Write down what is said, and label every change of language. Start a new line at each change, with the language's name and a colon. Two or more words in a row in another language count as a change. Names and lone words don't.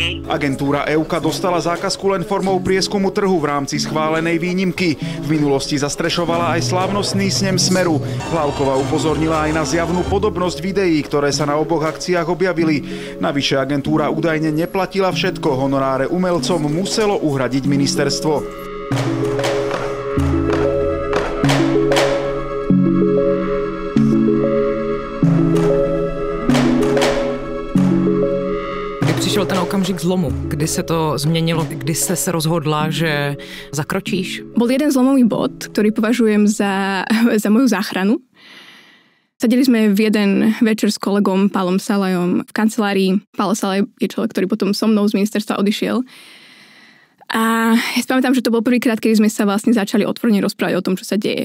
Slovak: Agentúra EUKA dostala zákazku len formou prieskumu trhu v rámci schválenej výnimky. V minulosti zastrešovala aj slávnostný snem Smeru. Hlávková upozornila aj na zjavnú podobnosť videí, ktoré sa na oboch akciách objavili. Navyše agentúra údajne neplatila všetko, honoráre umelcom muselo uhradiť ministerstvo.
Czech: Přišel ten okamžik zlomu, kdy se to změnilo, kdy jste se rozhodla, že zakročíš?
Slovak: Bol jeden zlomový bod, ktorý považujem za moju záchranu. Sadili sme v jeden večer s kolegom Pálom Salajom v kancelárii. Pálo Salaj je človek, ktorý potom so mnou z ministerstva odišiel. A ja si pamätám, že to bol prvýkrát, keď sme sa vlastne začali otvorene rozprávať o tom, čo sa deje.